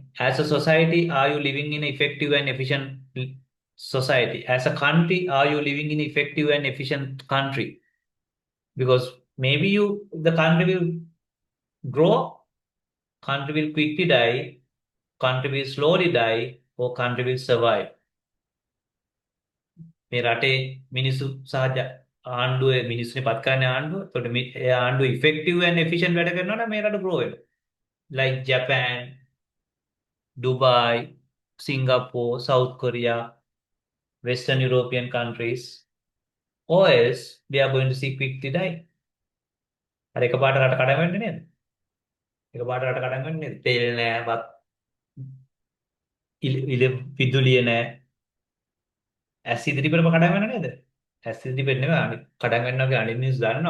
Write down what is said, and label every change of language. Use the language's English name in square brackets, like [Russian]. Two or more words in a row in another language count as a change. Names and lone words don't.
[English] As a society, are you living in effective and efficient society? As a country, are you living in effective and efficient country? Because maybe the country will grow, country will quickly die, country will slowly die, or country will survive. [Sinhala] මේ රටේ මිනිස්සු සහ ආණ්ඩුවේ මිනිස්සුනේ පත් කරන්නේ ආණ්ඩුව. එතකොට මේ ආණ්ඩුව [English] effective and efficient [Sinhala] වැඩ කරනවා නම් මේ රට grow වෙනවා. [English] Like Japan, Dubai, Singapore, South Korea, Western European countries, or else they are going to see quickly die. [Sinhala] අර එකපාරට රට කඩන් වෙන්නේ නේද? එකපාරට රට කඩන් වෙන්නේ නේද? තෙල් නැහැ, වත් විදුලිය නැහැ. ඇස් ඉදිරිපිටම කඩන් වෙන්නේ නේද? ඇස් ඉදිරිපිට නෙවෙයි කඩන් වෙනවා කියන්නේ අනිත් මිනිස්සු දන්නවා.